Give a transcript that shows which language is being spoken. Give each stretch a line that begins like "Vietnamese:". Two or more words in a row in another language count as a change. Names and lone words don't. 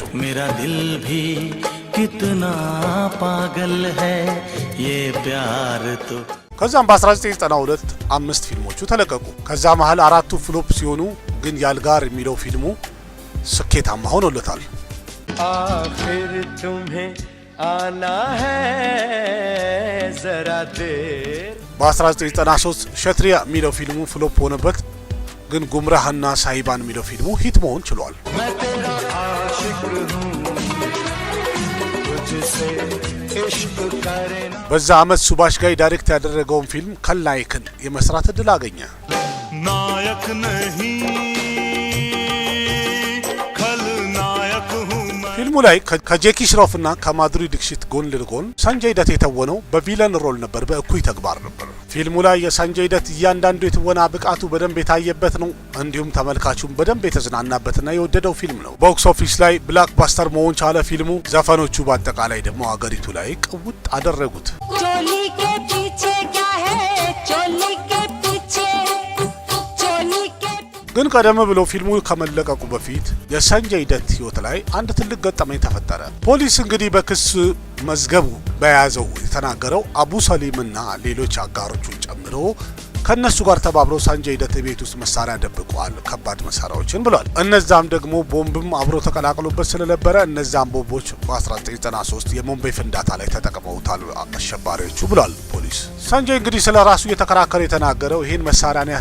Hindi: मेरा दिल भी कितना पागल है ये प्यार तो
Amharic: ከዛም በ1992 5 ፊልሞቹ ተለቀቁ። ከዛ መሃል 4ቱ ፍሎፕ ሲሆኑ ግን ያልጋር የሚለው ፊልሙ ስኬታማ ሆኖለታል።
Hindi: आखिर तुम्हें आना है जरा देर
Amharic: በ1993 ሸትሪያ የሚለው ፊልሙ ፍሎፕ ሆነበት። ግን ጉምራህና ሳይባን የሚለው ፊልሙ ሂት መሆን ችሏል።
Hindi: मैं तेरा आशिक हूँ तुझसे इश्क करे
Amharic: በዛ ዓመት ሱባሽ ጋይ ዳይሬክት ያደረገውን ፊልም ከላይክን የመስራት እድል አገኘ።
Hindi: नायक नहीं खलनायक हूँ मैं
Amharic: ፊልሙ ላይ ከጄኪ ሽሮፍ እና ከማዱሪ ዲክሺት ጎን ለጎን ሰንጀይ ደት የተወነው
English: villain role
Amharic: ነበር፣ በእኩይ ተግባር ነበር። ፊልሙ ላይ የሰንጀይ ደት እያንዳንዱ የትወና ብቃቱ በደንብ የታየበት ነው። እንዲሁም ተመልካቹም በደንብ የተዝናናበትና የወደደው ፊልም ነው።
English: box office
Amharic: ላይ ብላክባስተር መሆን ቻለ ፊልሙ። ዘፈኖቹ በአጠቃላይ ደግሞ አገሪቱ ላይ ቅውጥ አደረጉት።
Hindi: चोली के पीछे क्या है चोली के पीछे चोली के
Amharic: ግን ቀደም ብሎ ፊልሙ ከመለቀቁ በፊት የሰንጀይ ደት ህይወት ላይ አንድ ትልቅ ገጠመኝ ተፈጠረ። ፖሊስ እንግዲህ በክስ መዝገቡ በያዘው የተናገረው አቡ ሰሊምና ሌሎች አጋሮቹን ጨምሮ ከነሱ ጋር ተባብረው ሰንጀይ ደት ቤት ውስጥ መሳሪያ ደብቀዋል፣ ከባድ መሳሪያዎችን ብሏል። እነዛም ደግሞ ቦምብም አብሮ ተቀላቅሎበት ስለነበረ እነዛም ቦምቦች በ1993 የሞምቤይ ፍንዳታ ላይ ተጠቅመውታል አሸባሪዎቹ ብሏል ፖሊስ። ሰንጀይ እንግዲህ ስለ ራሱ የተከራከረ የተናገረው ይህን መሳሪያ ነው